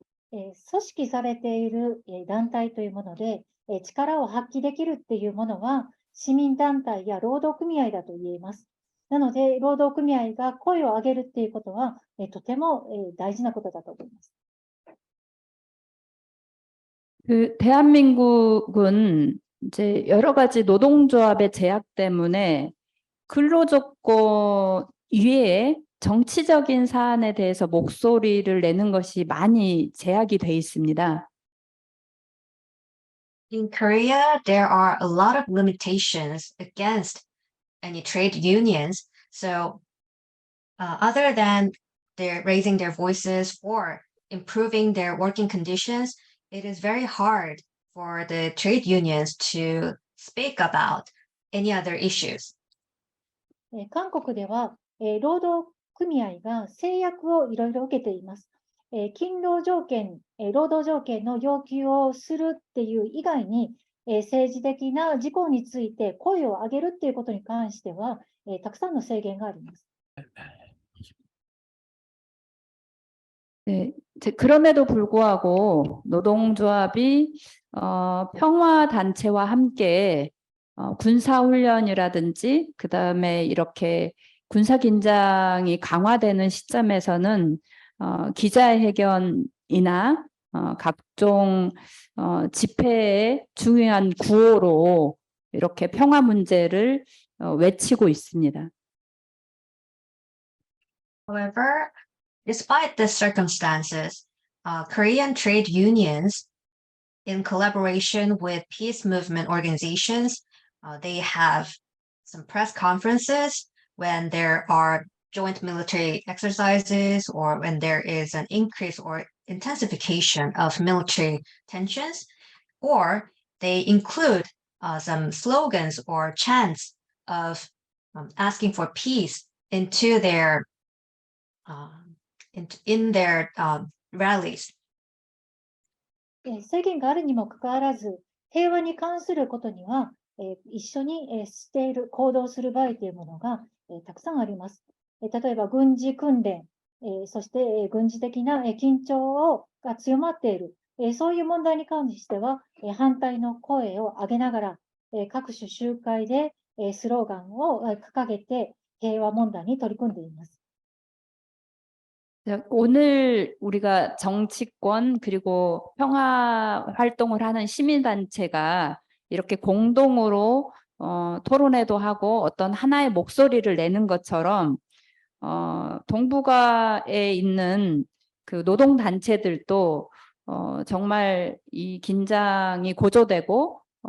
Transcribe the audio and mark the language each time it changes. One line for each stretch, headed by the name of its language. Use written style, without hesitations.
Japanese: 組織されている団体というもので、力を発揮できるっていうものは、市民団体や労働組合だと言えます。なので、労働組合が声を上げるっていうことは、とても大事なことだと思います。
Korean: 대한민국은 이제 여러 가지 노동조합의 제약 때문에 근로조건 이외에 정치적인 사안에 대해서 목소리를 내는 것이 많이 제약이 돼 있습니다.
English: In Korea, there are a lot of limitations against any trade unions. So other than their raising their voices for improving their working conditions, it is very hard for the trade unions to speak about any other issues.
Japanese: 韓国では、労働組合が制約をいろいろ受けています。勤労条件、労働条件の要求をするっていう以外に、政治的な事項について声を上げるっていうことに関しては、たくさんの制限があります。
Korean: 네, 그럼에도 불구하고 노동조합이 평화단체와 함께 군사훈련이라든지 그다음에 이렇게 군사긴장이 강화되는 시점에서는 기자회견이나 각종 집회의 중요한 구호로 이렇게 평화 문제를 외치고 있습니다.
English: However, despite the circumstances, Korean trade unions, in collaboration with peace movement organizations, they have some press conferences when there are joint military exercises or when there is an increase or intensification of military tensions, or they include some slogans or chants of asking for peace into their in their rallies.
Japanese: 制限があるにもかかわらず、平和に関することには、一緒にしている、行動する場合というものがたくさんあります。例えば軍事訓練、そして軍事的な緊張が強まっている、そういう問題に関しては、反対の声を上げながら、各種集会でスローガンを掲げて平和問題に取り組んでいます。
Korean: 오늘 우리가 정치권 그리고 평화 활동을 하는 시민단체가 이렇게 공동으로 토론회도 하고 어떤 하나의 목소리를 내는 것처럼 동북아에 있는 그 노동단체들도 정말 이 긴장이 고조되고